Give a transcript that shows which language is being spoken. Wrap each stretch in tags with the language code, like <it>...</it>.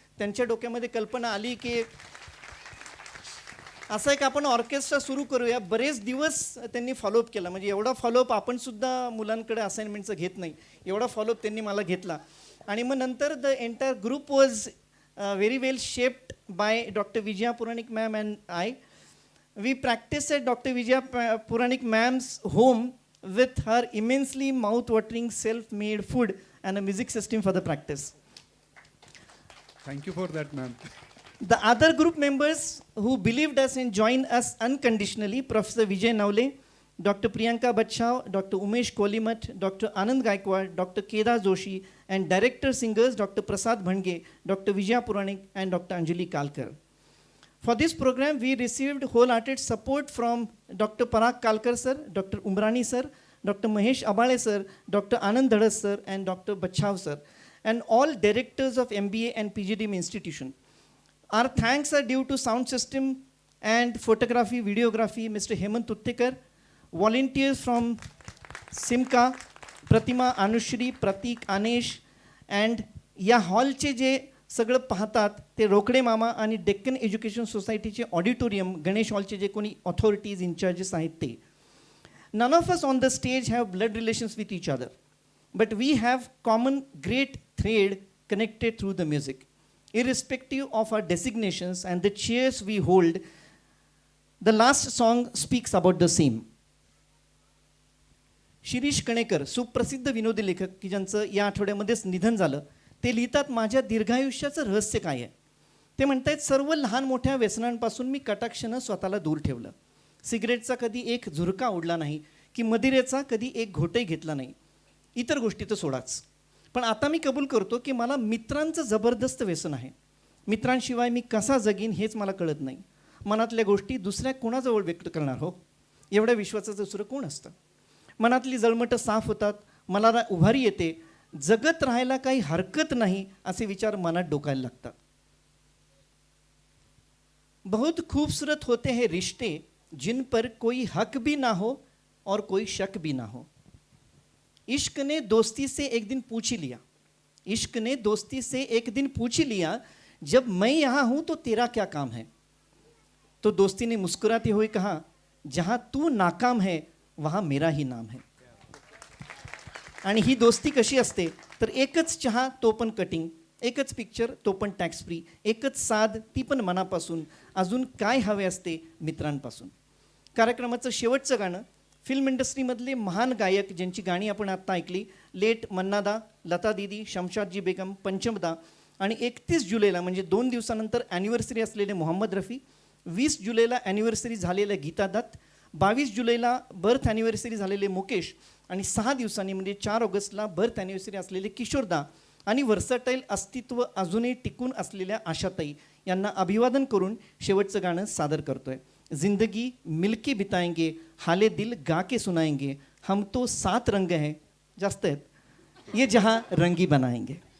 <mr>त्यांच्या डोक्यामध्ये कल्पना आली की असं एक आपण ऑर्केस्ट्रा सुरू करूया. बरेच दिवस त्यांनी फॉलोअप केला. म्हणजे एवढा फॉलोअप आपण सुद्धा मुलांकडे असाइनमेंटचं घेत नाही, एवढा फॉलोअप त्यांनी मला घेतला.</mr> <en>आणि मग नंतर the entire group was very well shaped by doctor Vijaya Puranik ma'am and I. We practiced at Dr. Vijaya Puranik ma'am's home with her immensely mouth-watering self-made food and a music system for the practice. Thank you for that, ma'am. The other group members who believed us and joined us unconditionally, Professor Vijay Navle, Dr. Priyanka Bachchav, Dr. Umesh Kolimat, Dr. Anand Gaikwad, Dr. Kedar Joshi, and director singers Dr. Prasad Bhandge, Dr. Vijaya Puranik, and Dr. Anjali Kalkar. For this program, we received wholehearted support from Dr. Parag Kalkar sir, Dr. Umrani sir, Dr. Mahesh Abale sir, Dr. Anand Dhadas sir, and Dr. Bachchav sir, and all directors of MBA and PGDM institution. Our thanks are due to sound system and photography, videography, Mr. Hemant Uttikar, volunteers from Simca, Pratima, Anushri, Pratik, Anesh, and</en> <mr>या हॉलचे जे सगळं पाहतात ते रोकडे मामा आणि Deccan education सोसायटीचे auditorium Ganesh हॉलचे जे कोणी ऑथॉरिटीज इन्चार्जेस आहेत ते.</mr> <en>None of us on the stage have blood relations with each other. but we have common great thread connected through the music. Irrespective of our designations and the chairs we hold, the last song speaks about the same.</en> <mr>Shirish Kanekar, सुप्रसिद्ध विनोदी लेखक की ज्यांचं या आठवड्यामध्येच निधन झालं, ते लिहितात, माझ्या दीर्घायुष्याचं रहस्य काय आहे. ते म्हणतात, सर्व लहान मोठ्या व्यसनांपासून मी कटाक्षानं स्वतःला दूर ठेवलं. सिगरेटचा कधी एक झुरका ओढला नाही, की मदिरेचा कधी एक घोटही घेतला नाही. इतर गोष्टी तर सोडाच. पण आता मी कबूल करतो की मला मित्रांचं जबरदस्त व्यसन आहे. मित्रांशिवाय मी कसा जगीन हेच मला कळत नाही. मनातल्या गोष्टी दुसऱ्या कोणाजवळ व्यक्त करणार हो. एवढ्या विश्वासाचं दुसरं कोण असतं. मनातली जळमटं साफ होतात, मला उभारी येते, जगत राहायला काही हरकत नाही असे विचार मनात डोकायला लागतात.</mr> <hi>बहुत खूबसूरत होते हैं रिश्ते जिन पर कोई हक भी ना हो और कोई शक भी ना हो. इश्क ने दोस्ती से एक दिन पूछ ही लिया, इश्क ने दोस्ती से एक दिन पूछ ही लिया, जब मैं यहाँ हूँ तो तेरा क्या काम है. तो दोस्ती ने मुस्कुराते हुए कहा, जहाँ तू नाकाम है वहाँ मेरा ही नाम है.</hi> <mr>आणि ही दोस्ती कशी असते तर एकच चहा तो पण कटिंग, एकच पिक्चर तो पण टॅक्स फ्री, एकच साध ती पण मनापासून, अजून काय हवे असते मित्रांपासून. कार्यक्रमाचं शेवटचं गाणं फिल्म इंडस्ट्रीमधले महान गायक ज्यांची गाणी आपण आत्ता ऐकली, लेट मन्नादा, लता दीदी, शमशादजी बेगम, पंचमदा, आणि 31 जुलैला म्हणजे 2 दिवसानंतर ॲनिव्हर्सरी असलेले मोहम्मद रफी, 20 जुलैला ॲनिव्हर्सरी झालेल्या गीता दत्त, 22 जुलैला बर्थ ॲनिव्हर्सरी झालेले मुकेश, आणि 6 दिवसांनी म्हणजे 4 ऑगस्टला बर्थ ॲनिव्हर्सरी असलेले किशोरदा, आणि वर्सटाईल अस्तित्व अजूनही टिकून असलेल्या आशाताई यांना अभिवादन करून शेवटचं गाणं सादर करतोय.</mr> <hi>जिंदगी मिलके बिताएंगे, हाले दिल गा के सुनाएंगे, हम तो 7 रंग हैं,</hi> <mr>जास्त आहेत,</mr> <hi>ये जहां रंगी बनाएंगे.</hi>